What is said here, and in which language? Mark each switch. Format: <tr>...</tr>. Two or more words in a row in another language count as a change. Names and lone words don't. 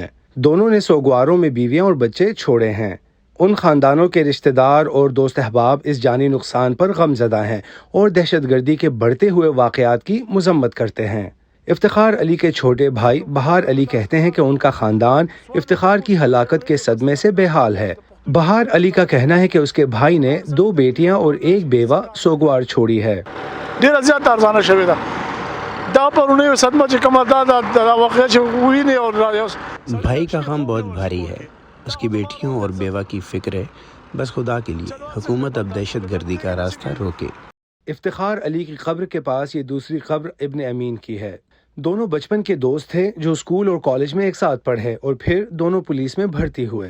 <ur>دونوں نے سوگواروں میں بیویاں اور بچے چھوڑے ہیں۔ ان خاندانوں کے رشتہ دار اور دوست احباب اس جانی نقصان پر غم زدہ ہیں اور دہشت گردی کے بڑھتے ہوئے واقعات کی مذمت کرتے ہیں۔ افتخار علی کے چھوٹے بھائی بہار علی کہتے ہیں کہ ان کا خاندان افتخار کی ہلاکت کے صدمے سے بے حال ہے۔ بہار علی کا کہنا ہے کہ اس کے بھائی نے 2 بیٹیاں اور 1 بیوہ سوگوار چھوڑی ہے۔</ur> <ps>ډیره زیاته ارزانه شوې ده دا پرونه صدمه چې کومه دا واقعه چې ویني او</ps> <ur>بھائی کا غم بہت بھاری ہے، اس کی بیٹیوں اور بیوہ کی فکر ہے۔ بس خدا کے لیے حکومت اب دہشت گردی کا راستہ روکے۔ افتخار علی کی قبر کے پاس یہ دوسری قبر ابن امین کی ہے۔ دونوں بچپن کے دوست تھے جو اسکول اور کالج میں ایک ساتھ پڑھے اور پھر دونوں پولیس میں بھرتی ہوئے۔</ur>